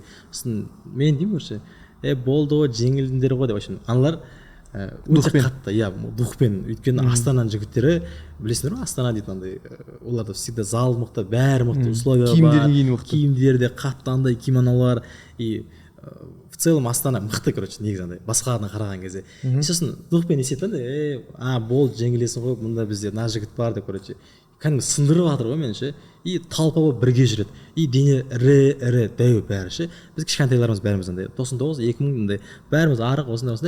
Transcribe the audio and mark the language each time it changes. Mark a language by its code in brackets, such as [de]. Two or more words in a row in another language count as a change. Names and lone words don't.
[kk] Сосын мен деймін көрші, болды ғой, жеңілдіңдер ғой деп. Аналар өте қатты, духпен. Өйткені Астананың жігіттері, білесіңдер ме, Астана дейді андай, оларда всегда зал мықты, бәрі мықты, условия бар, киімдері де қатты андай кимонолар [ru] и в целом [kk] Астана мықты, короче, негізі андай, басқаларына қараған кезде. Сосын духпен есептенді, болды, жеңілесің ғой, мұнда бізде мына жігіт бар деп, короче, кәдімгі сындырып жатыр ғой меніңше. И талпа болып бірге жүреді. И дене ірі дәу бәрі ше. Біз кішкентайларымыз бәріміз андай 99 2000 бәріміз арық осындай.